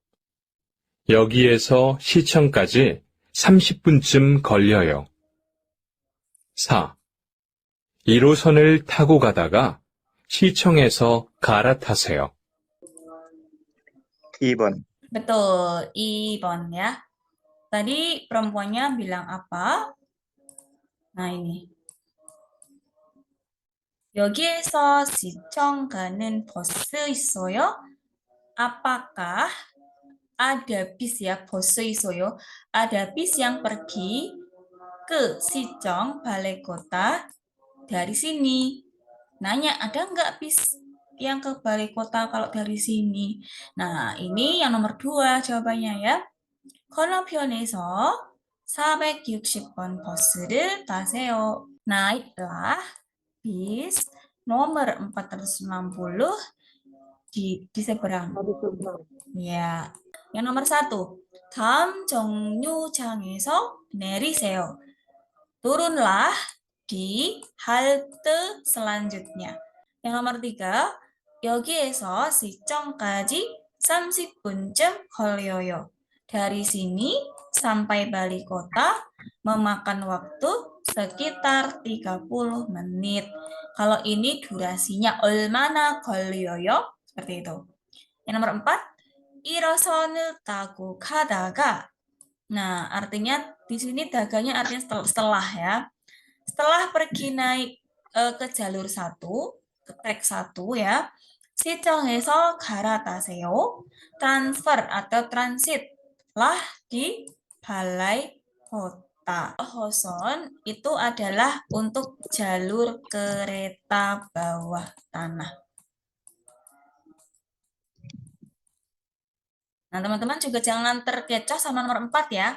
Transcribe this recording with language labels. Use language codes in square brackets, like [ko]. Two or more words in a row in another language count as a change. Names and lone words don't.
[ko] 여기에서 시청까지 30분쯤 걸려요. 4. 1호선을 타고 가다가 시청에서 갈아타세요. 2번. [id] Betul, 2번 ya. Tadi perempuannya bilang apa? Nah, ini. [ko] 여기에서 시청 가는 버스 있어요? [id] Apakah ada bis ya, [ko] 버스 있어요? [id] Ada bis yang pergi ke Sicheng, balai kota dari sini. Nanya, ada nggak bis yang ke balai kota kalau dari sini? Nah, ini yang nomor 2 jawabannya ya. [ko] 건너편에서 460번 버스를 타세요. [id] Naiklah bis nomor 460 di seberang. Dari seberang. Ya. Yang nomor 1. [ko] 다음 정류장에서 내리세요. [id] Turunlah di halte selanjutnya. Yang nomor 3. [ko] 여기에서 시청까지 30분쯤 걸려요. [id] Dari sini sampai balik kota memakan waktu sekitar 30 menit. Kalau ini durasinya [ko] 얼마나 걸려요? [id] Seperti itu. Yang nomor 4, [ko] 1호선을 타고 가다가. [id] Nah, artinya di sini daganya artinya setelah ya. Setelah pergi naik ke jalur 1, ke trek 1 ya. [ko] 시청에서 갈아타세요. [id] Transfer atau transit lah di balai kota. Hoson itu adalah untuk jalur kereta bawah tanah. Nah, teman-teman juga jangan terkecoh sama nomor 4 ya.